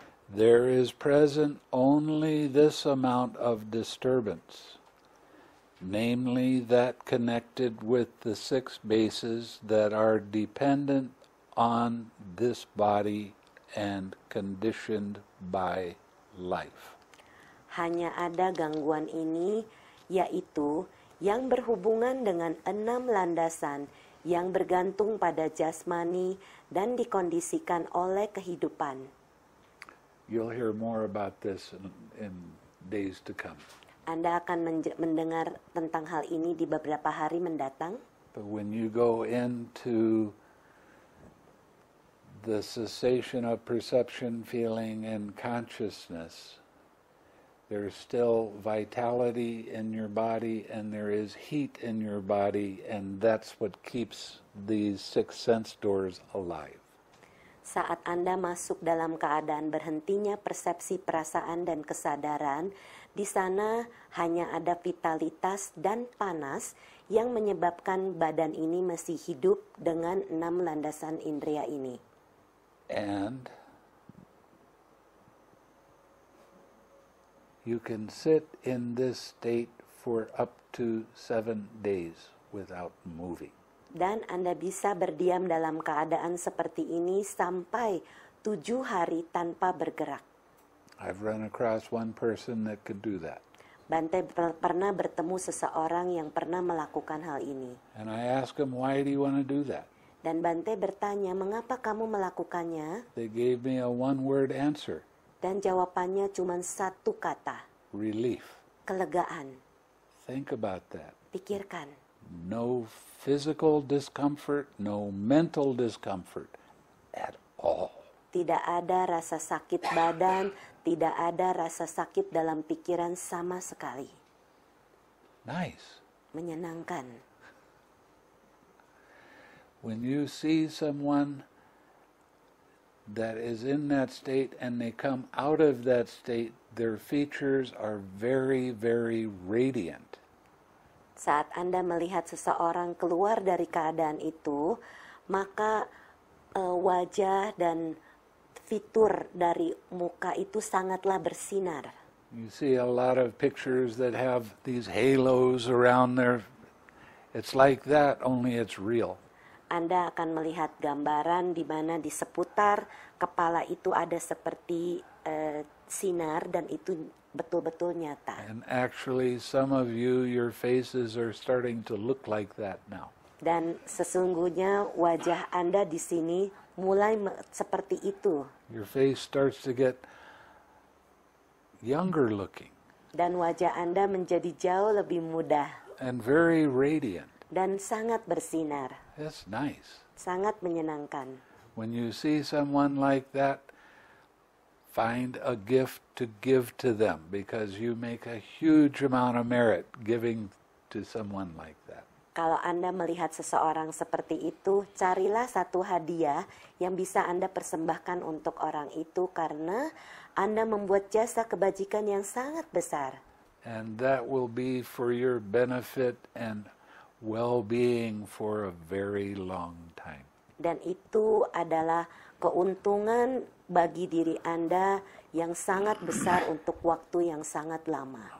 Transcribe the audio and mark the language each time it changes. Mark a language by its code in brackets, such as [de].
[en] There is present only this amount of disturbance, namely that connected with the 6 bases that are dependent on this body and conditioned by life. [id] Hanya ada gangguan ini, yaitu yang berhubungan dengan 6 landasan yang bergantung pada jasmani dan dikondisikan oleh kehidupan. [en] You'll hear more about this in days to come. [id] Anda akan mendengar tentang hal ini di beberapa hari mendatang. [en] But when you go into the cessation of perception, feeling, and consciousness, there's still vitality in your body and there is heat in your body, and that's what keeps these 6 sense doors alive. [id] Saat Anda masuk dalam keadaan berhentinya persepsi, perasaan, dan kesadaran, di sana hanya ada vitalitas dan panas yang menyebabkan badan ini masih hidup dengan 6 landasan indera ini. [en] And you can sit in this state for up to 7 days without moving. [id] Dan Anda bisa berdiam dalam keadaan seperti ini sampai 7 hari tanpa bergerak. [en] I've run across one person that could do that. [id] Bante pernah bertemu seseorang yang pernah melakukan hal ini. [en] And I asked him, why do you want to do that? [id] Dan Bante bertanya, mengapa kamu melakukannya? [en] They gave me a one-word answer. [id] Dan jawabannya cuma 1 kata. [en] Relief. [id] Kelegaan. [en] Think about that. [id] Pikirkan. [en] No physical discomfort, no mental discomfort at all. [id] Tidak ada rasa sakit badan, tidak ada rasa sakit dalam pikiran sama sekali. [en] Nice. [id] Menyenangkan. [en] When you see someone that is in that state and they come out of that state, their features are very, very radiant. [id] Saat Anda melihat seseorang keluar dari keadaan itu, maka wajah dan fitur dari muka itu sangatlah bersinar. [en] You see a lot of pictures that have these halos around their... It's like that, only it's real. [id] Anda akan melihat gambaran di mana di seputar kepala itu ada seperti sinar, dan itu betul-betul nyata. [en] And actually, some of you, your faces are starting to look like that now. [id] Dan sesungguhnya wajah Anda di sini mulai seperti itu. [en] Your face starts to get younger looking. [id] Dan wajah Anda menjadi jauh lebih muda. [en] And very radiant. [id] Dan sangat bersinar. [en] That's nice. [id] Sangat menyenangkan. [en] When you see someone like that, find a gift to give to them, because you make a huge amount of merit giving to someone like that. [id] Kalau Anda melihat seseorang seperti itu, carilah satu hadiah yang bisa Anda persembahkan untuk orang itu, karena Anda membuat jasa kebajikan yang sangat besar. [en] And that will be for your benefit and well-being for a very long time. [id] Dan itu adalah keuntungan bagi diri Anda yang sangat besar untuk waktu yang sangat lama.